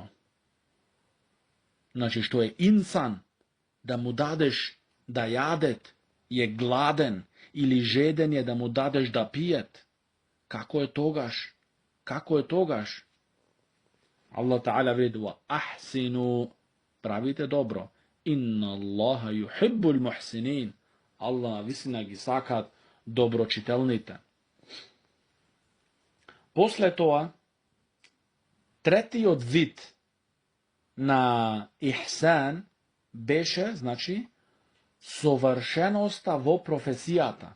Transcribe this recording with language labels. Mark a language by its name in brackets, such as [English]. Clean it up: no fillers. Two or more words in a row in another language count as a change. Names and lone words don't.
[Macedonian] Значи, што е инсан, да му дадеш да јадет, е гладен, или жеден е да му дадеш да пиет. Како е тогаш? [Arabic] الله تعالى [Macedonian] вредува ахсину, правите добро. [Arabic] إن الله يحب المحسنين. [Macedonian] Allah visina ги сакаат доброчителните. После тоа, третиот вид на ихсан беше, значи, совршеноста во професијата.